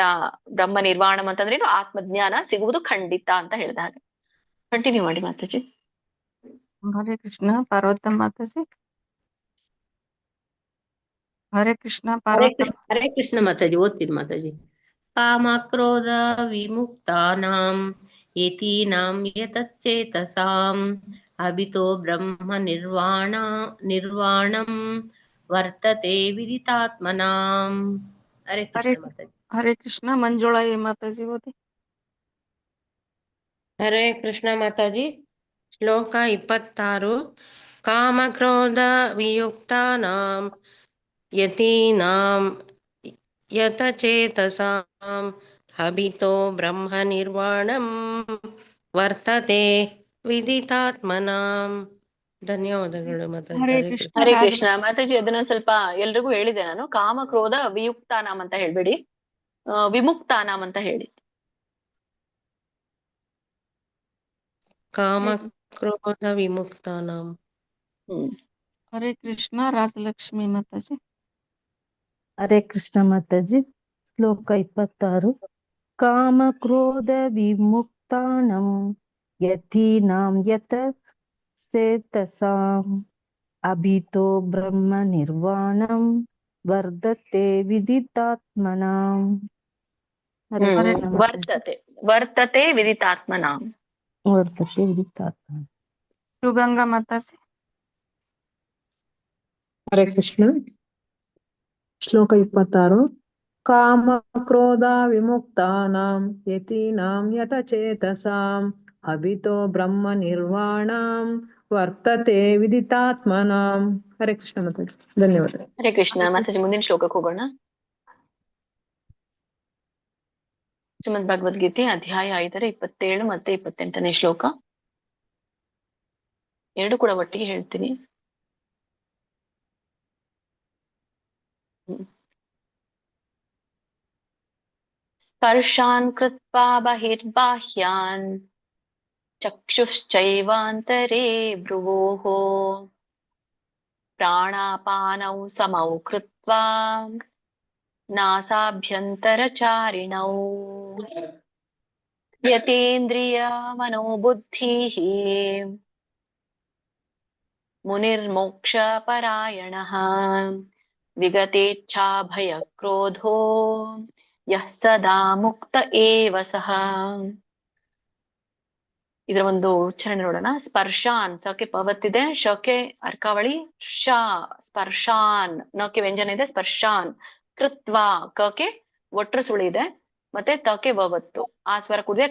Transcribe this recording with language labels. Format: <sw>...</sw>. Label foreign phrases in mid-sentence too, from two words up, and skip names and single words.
<kn>ಬ್ರಹ್ಮ ನಿರ್ವಾಣಂ ಅಂತಂದ್ರೆ ಆತ್ಮಜ್ಞಾನ ಸಿಗುವುದು ಖಂಡಿತ ಅಂತ ಹೇಳಿದ ಹಾಗೆ. ಕಂಟಿನ್ಯೂ ಮಾಡಿ ಮಾತಾಜಿ. ಹರೇ ಕೃಷ್ಣ. ಪಾರ್ವತಮ್ಮ ಮಾತಾಜಿ. ಹರೇ ಕೃಷ್ಣ. ಹರೇ ಕೃಷ್ಣ ಮಾತಾಜಿ. ಓದ್ತೀನಿ ಮಾತಾಜಿ.</kn> <sa>ಕಾಮ ಕ್ರೋಧ ವಿಮುಕ್ತಾನಾಂ ಯತೀನಾಂ ಯತಚೇತಸಾಂ ಅಭಿತೋ ಬ್ರಹ್ಮ ನಿರ್ವಾಣಂ ವರ್ತತೆ ವಿದಿತಾತ್ಮನಾಂ. ಹರೇ ಕೃಷ್ಣ ಮಾತಾಜಿ. ಹರೇ ಕೃಷ್ಣ. ಮಂಜುಳಾ ಮಾತಾಜಿ ಓದಿ. ಹರೇ ಕೃಷ್ಣ ಮಾತಾಜಿ. ಶ್ಲೋಕ 26. ಕಾಮಕ್ರೋಧ ವಿಯುಕ್ತಾನಾಂ ಯತೀನಾಂ ಯತಚೇತಸಾಂ ಅಭಿತೋ ಬ್ರಹ್ಮ ನಿರ್ವಾಣಂ ವರ್ತತೆ ವಿದಿತಾತ್ಮನಾಂ.</sa> <kn>ಧನ್ಯವಾದಗಳು ಮಾತಾಜಿ. ಹರೇ ಹರೇ ಕೃಷ್ಣ. ಕೃಷ್ಣ. ಹರೇ ಕೃಷ್ಣ ಮಾತಾಜಿ. ಅದನ್ನ ಸ್ವಲ್ಪ ಎಲ್ರಿಗೂ ಹೇಳಿದೆ ನಾನು.</kn> <sa>ಕಾಮ ಕ್ರೋಧ ವಿಯುಕ್ತಾನಾಮ್</sa> <kn>ಅಂತ ಹೇಳ್ಬೇಡಿ, ವಿಮುಕ್ತಾನಾಮ್ ಅಂತ ಹೇಳಿ.</kn> <sa>ಕಾಮ ಕ್ರೋಧ ವಿಮುಕ್ತಾನಾಂ.</sa> <kn>ಹರೇ ಕೃಷ್ಣ. ರಾಜಲಕ್ಷ್ಮಿ ಮಾತಾಜಿ. ಹರೇ ಕೃಷ್ಣ ಮಾತಾಜಿ. ಶ್ಲೋಕ 26.</kn> <sa>ಕಾಮ ಕ್ರೋಧ ವಿಮುಕ್ತಾನಂ ಯತೀನಾಂ ಯತ ಸೇತಸಾಂ ಅಭಿತೋ ಬ್ರಹ್ಮ ನಿರ್ವಾಣಂ ವರ್ಧತೆ ವಿದಿತಾತ್ಮನಾಂ.</sa> <kn>ಹರೇ ಕೃಷ್ಣ ಮಾತಾಜಿ.</kn> <sa>ವರ್ತತೆ ವಿದಿತಾತ್ಮನಾಂ. ವರ್ಧತೆ ವಿದಿತಾತ್ಮನಾಂ.</sa> <kn>ಶಿವಗಂಗಾ ಮಾತಾಜಿ. ಹರೇ ಕೃಷ್ಣ. ಶ್ಲೋಕ 26.</kn> <sa>ಕಾಮ ಕ್ರೋಧ ವಿಮುಕ್ತಾನಾಂ ಯತೀನಾಂ ಯತಚೇತಸಾಂ ಅಭಿತೋ ಬ್ರಹ್ಮ ನಿರ್ವಾಣಂ ವರ್ತತೆ ವಿದಿತಾತ್ಮನಾಂ.</sa> <kn>ಹರೇ ಕೃಷ್ಣ ಮಾತಾಜಿ. ಧನ್ಯವಾದ. ಹರೇ ಕೃಷ್ಣ ಮಾತಾಜಿ. ಮುಂದಿನ ಶ್ಲೋಕಕ್ಕೆ ಹೋಗೋಣ. ಶ್ರೀಮದ್ ಭಗವದ್ಗೀತೆ ಅಧ್ಯಾಯ 5 27 ಮತ್ತೆ 28ನೇ ಶ್ಲೋಕ. ಎರಡು ಕೂಡ ಒಟ್ಟಿಗೆ ಹೇಳ್ತೀನಿ.</kn> <sa>ಸ್ಪರ್ಶಾನ್ ಕೃತ್ವಾ ಬಹಿರ್ಬಾಹ್ಯಾನ್ ಚಕ್ಷುಶ್ಚೈವಾಂತರೇ ಭ್ರುವೋಃ ಪ್ರಾಣಾಪಾನೌ ಸಮೌ ಕೃತ್ವಾ ನಾಸಾಭ್ಯಂತರಚಾರಿಣೌ ಯತೇಂದ್ರಿಯ ಮನೋಬುದ್ಧಿಃ ಮುನಿರ್ಮೋಕ್ಷ ಪರಾಯಣಃ ವಿಗತೇಚ್ಛಾ ಭಯ ಕ್ರೋಧೋ ಯಃ ಸದಾ ಮುಕ್ತ ಏವ ಸಃ.</sa> <kn>ಇದರ ಒಂದು ಉಚ್ಚಾರಣೆ ನೋಡೋಣ. ಸ್ಪರ್ಶಾನ್, ಸಕೆ ಪವತ್ತಿದೆ, ಶಕೆ ಅರ್ಕಾವಳಿ, ಶ ಸ್ಪರ್ಶಾನ್, ನಕೆ ವ್ಯಂಜನ ಇದೆ, ಸ್ಪರ್ಶಾನ್. ಕೃತ್ವಾ, ಕಕೆ ಒಟ್ರ ಸುಳಿ ಇದೆ, ಮತ್ತೆ ತಕೆ ವವತ್ತು, ಆ ಸ್ವರ ಕೂಡಿದೆ.</kn>